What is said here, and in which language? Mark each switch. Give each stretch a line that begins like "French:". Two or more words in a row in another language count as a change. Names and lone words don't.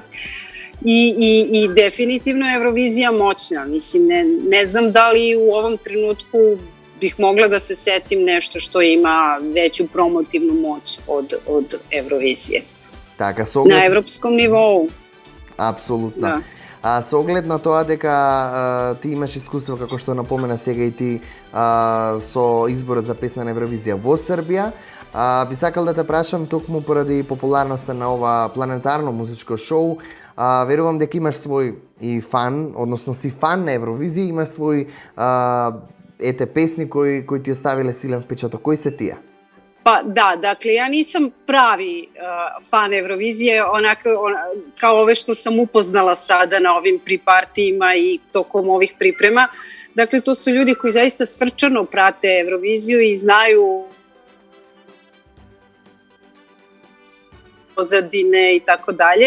Serbian: I definitivno je Eurovizija moćna. Mislim, ne znam da li u ovom trenutku bih mogla da se setim nešto što ima veću promotivnu moć od Eurovizije.
Macedonian: Така,
Serbian: na evropskom nivou.
Macedonian: Апсолутно. Да. Со оглед на тоа дека ти имаш искуство, како што напомена сега и ти, со изборот за песна на Евровизија во Србија, би сакал да те прашам токму поради популарноста на ова планетарно музичко шоу, верувам дека имаш свој и фан, односно си фан на Евровизија, имаш свој песни кои ти оставиле силен впечаток. Кои се тие?
Serbian: Pa da, dakle, ja nisam pravi fan Eurovizije, kao ove što sam upoznala sada na ovim pripartijima i tokom ovih priprema. Dakle, to su ljudi koji zaista srčano prate Euroviziju i znaju pozadine i tako dalje.